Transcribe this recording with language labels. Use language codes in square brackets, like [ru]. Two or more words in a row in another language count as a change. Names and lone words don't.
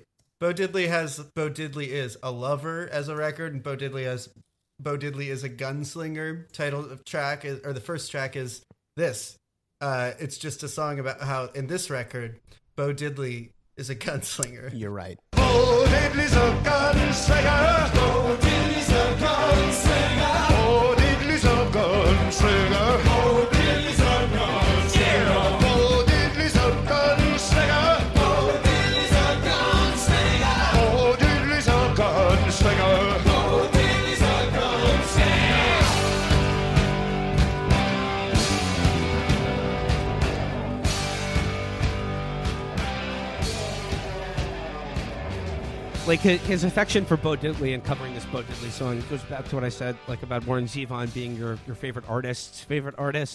[en] Bo Diddley is a lover as a record, and Bo Diddley is a gunslinger. Title of track the first track is this. It's just a song about how in this record, Bo Diddley is a gunslinger. You're right. Bo Diddley's a gunslinger. Bo Diddley's a gunslinger. Bo Diddley's a gunslinger. Bo Diddley's a gunslinger. Bo Diddley's a gunslinger. Bo Diddley's a gunslinger. Bo Diddley's a gunslinger. Bo Diddley's a gunslinger. Like his affection for Bo Diddley and covering this Bo Diddley song goes back to what I said, like about Warren Zevon being your favorite artist's favorite artist.